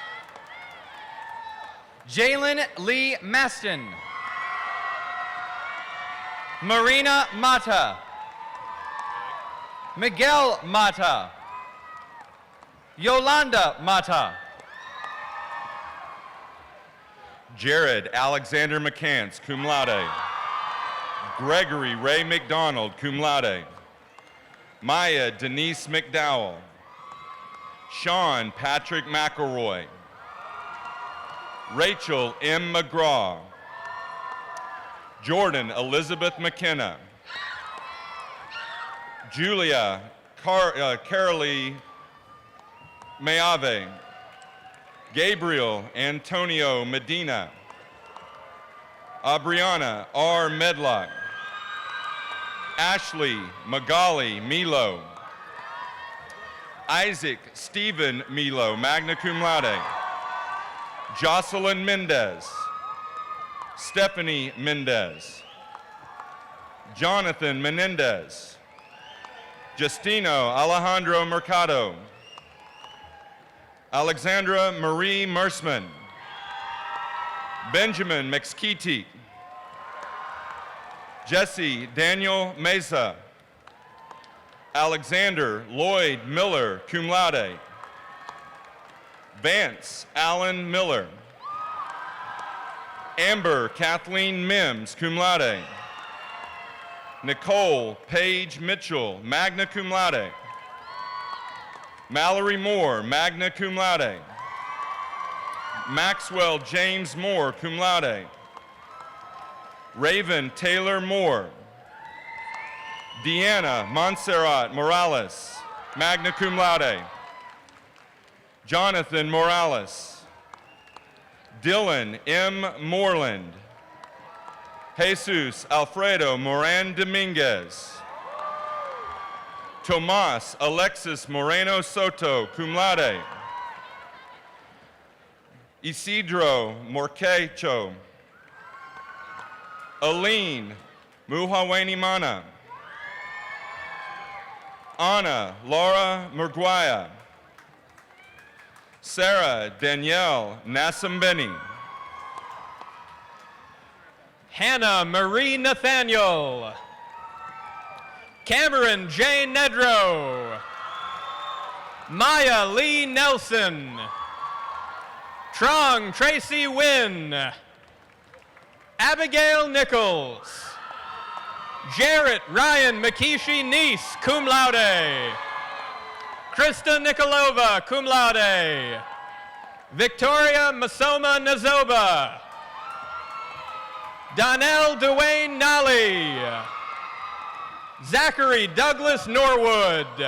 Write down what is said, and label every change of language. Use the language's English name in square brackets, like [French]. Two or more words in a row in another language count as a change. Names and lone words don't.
[English] Jalen Lee Maston. Marina Mata. Miguel Mata. Yolanda Mata. Jared Alexander McCants, [Latin] cum laude. [English] Gregory Ray McDonald, [Latin] cum laude. [English] Maya Denise McDowell. Sean Patrick McElroy. Rachel M. McGraw. Jordan Elizabeth McKenna. Julia Carolee Mayave. Gabriel Antonio Medina. Abriana R. Medlock. Ashley Magali Milo. Isaac Stephen Milo, [Latin] magna cum laude. [English] Jocelyn Mendez. Stephanie Mendez. Jonathan Menendez. Justino Alejandro Mercado. Alexandra Marie Mersman. Benjamin Mexkiti. Jesse Daniel Mesa. Alexander Lloyd Miller, [Latin] cum laude. [English] Vance Allen Miller. Amber Kathleen Mims, [Latin] cum laude. [English] Nicole Paige Mitchell, [Latin] magna cum laude. [English] Mallory Moore, [Latin] magna cum laude. [English] Maxwell James Moore, [Latin] cum laude. [English] Raven Taylor Moore. Deanna Montserrat Morales, [Latin] magna cum laude. [English] Jonathan Morales. Dylan M. Moreland. Jesus Alfredo Moran Dominguez. Tomas Alexis Moreno Soto, [Latin] cum laude. [English] Isidro Morquecho. Aline Muhaweni Mana. Ana Laura Murguia. Sarah Danielle Nasambeni. Hannah Marie Nathaniel. Cameron Jane Nedrow. Maya Lee Nelson. Trong Tracy Wynn. Abigail Nichols. Jarrett Ryan Makishi Niece, [Latin] cum laude. [English] Krista Nikolova, [Latin] cum laude. [English] Victoria Masoma Nazoba. Donnell Dwayne Nally. Zachary Douglas Norwood.